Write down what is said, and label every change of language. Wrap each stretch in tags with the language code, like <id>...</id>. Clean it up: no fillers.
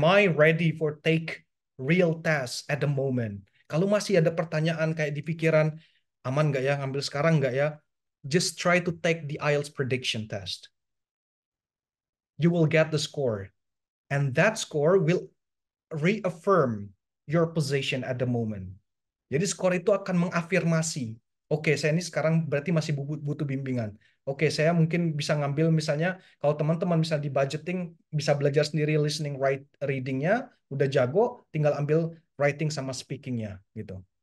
<en>Am I ready for take real test at the moment?</en> <id>Kalau masih ada pertanyaan kayak di pikiran, aman nggak ya ngambil sekarang nggak ya?</id> <en>Just try to take the IELTS prediction test. You will get the score, and that score will reaffirm your position at the moment.</en> <id>Jadi skor itu akan mengafirmasi, oke, saya ini sekarang berarti masih butuh bimbingan. Oke, saya mungkin bisa ngambil misalnya kalau teman-teman bisa di budgeting bisa belajar sendiri listening, readingnya udah jago, tinggal ambil writing sama speakingnya gitu.</id>